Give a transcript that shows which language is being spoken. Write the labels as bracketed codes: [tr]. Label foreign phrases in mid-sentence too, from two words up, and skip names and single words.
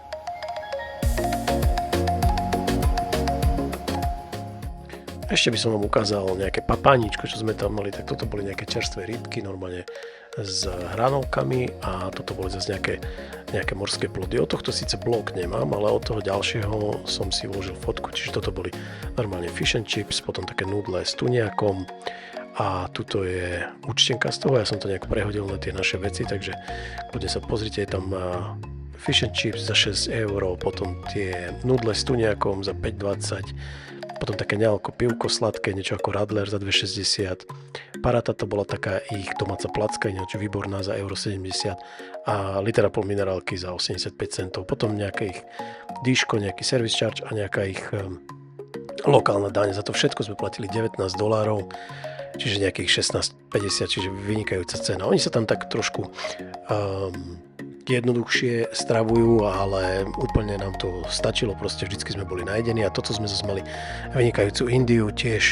[sk] Ešte by som vám ukázal nejaké papáničko, čo sme tam mali, tak toto boli nejaké čerstvé rybky, normálne s hranolkami a toto boli zase nejaké morské plody. Od tohto síce blok nemám, ale od toho ďalšieho som si vložil fotku, čiže toto boli normálne [en] fish and chips, [sk] potom také nudle s tuniakom a tuto je účtenka z toho, ja som to nejak prehodil na tie naše veci, takže kľudne sa pozrite, je tam [en] fish and chips [sk] za 6 €, potom tie nudle s tuniakom za 5,20 €, potom také nealko pivko sladké, niečo ako Radler za 2,60 €. Parata to bola taká ich domáca placka, ináč výborná za 1,70 € a litera pol minerálky za 85 centov. Potom nejaké ich dýško, nejaký [en] service charge [sk] a nejaká ich lokálna daň. Za to všetko sme platili $19, čiže nejakých 16,50, čiže vynikajúca cena. Oni sa tam tak trošku jednoduchšie stravujú, ale úplne nám to stačilo, proste vždycky sme boli najedení a toto sme zase mali vynikajúcu Indiu tiež.